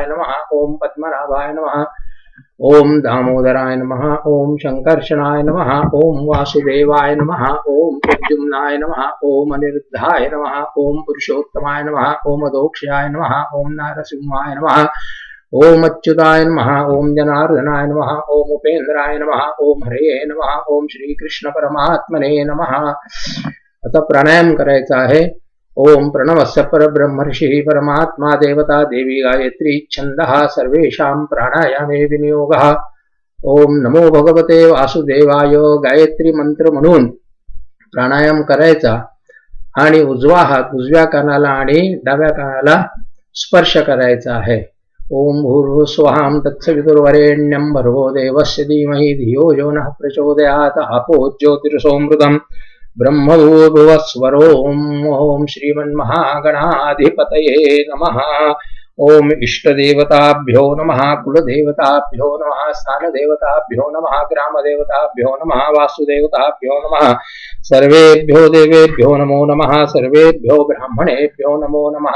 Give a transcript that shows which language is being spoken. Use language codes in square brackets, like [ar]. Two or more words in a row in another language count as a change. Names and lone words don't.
[sa] नमः, ओम पद्मनाभाय नमः, ओम दामोदराय नमः, ओम शंकर्षणाय नमः, ओम वासुदेवाय नमः, ओम प्रद्युम्नाय नमः, ओम अनिरुद्धाय नमः, ओम पुरुषोत्तमाय नमः, ओम अधोक्षाय नमः, ओम नारसिंहाय नमः, ओम अच्युताय नमः, ओम जनार्दनाय नमः, ओम उपेंद्राय नमः, ओम हरे नमः, ओम श्री कृष्ण परमात्मने नमः. [mr] आता प्राणायाम करायचा आहे. [sa] ओम प्रणवस्य परब्रह्मर्षि परमात्मा देवता देवी गायत्री छंदः सर्वेषां प्राणायामे विनियोगः. ओम नमो भगवते वासुदेवाय [mr] गायत्री मंत्र म्हणून प्राणायाम करायचा आणि उजवा हात उजव्या कानाला आणि डाव्या कानाला स्पर्श करायचा आहे. [sa] ओम भूर्भुवस्वः तत्सवितुर्वरेण्यं भर्गो देवस्य धीमहि धियो यो नः प्रचोदयात्. आपो ज्योतिर्सोमृतम् ब्रह्मभूर्भुवस्वरोम. ओम श्रीमन्महागणाधिपतये नमः. ओम इष्टदेवताभ्यो नमः, कुलदेवताभ्यो नमः, स्थानदेवताभ्यो नमः, ग्रामदेवताभ्यो नमः, वासुदेवताभ्यो नमः, सर्वेभ्यो देवेभ्यो नमो नमः, सर्वेभ्यो ब्राह्मणेभ्यो नमो नमः।